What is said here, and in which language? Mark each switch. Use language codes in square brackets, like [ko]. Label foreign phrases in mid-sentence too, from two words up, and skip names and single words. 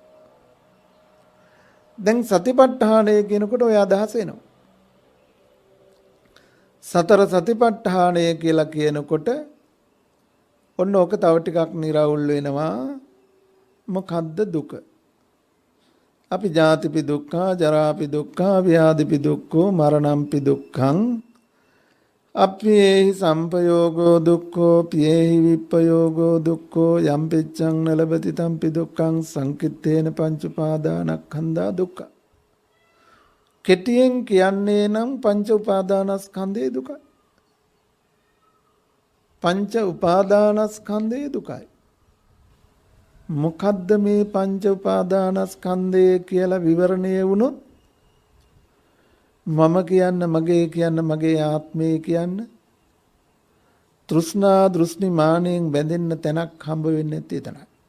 [si] දැන් සතිපට්ඨානය කියනකොට ඔය අදහස එනවා. සතර සතිපට්ඨානය කියලා කියනකොට ඔන්න ඕක තව ටිකක් निराවුල් වෙනවා. මොකද්ද දුක? [pi] අපි ජාතිපි දුක්ඛ, ජරාපි දුක්ඛ, ව්‍යාධිපි දුක්ඛ, මරණම්පි දුක්ඛං, අප්පේහි සම්පයෝගෝ දුක්ඛෝ, පියේහි විප්පයෝගෝ දුක්ඛෝ, යම් පිච්ඡං නලබති තම්පි දුක්ඛං සංකිට්ඨේන පංච උපාදානස්කන්ධා දුක්ඛ. [si] කෙටියෙන් කියන්නේ නම් පංච උපාදානස්කන්ධේ දුකයි. පංච උපාදානස්කන්ධේ දුකයි. මොකද්ද මේ පංච උපාදානස්කන්ධය කියලා විවරණය වුණොත් මම කියන්න මගේ ආත්මය කියන්න තෘෂ්ණා දෘෂ්ටි මානෙන් බැඳෙන්න තැනක් හම්බ වෙන්නේ නැති තැනක්.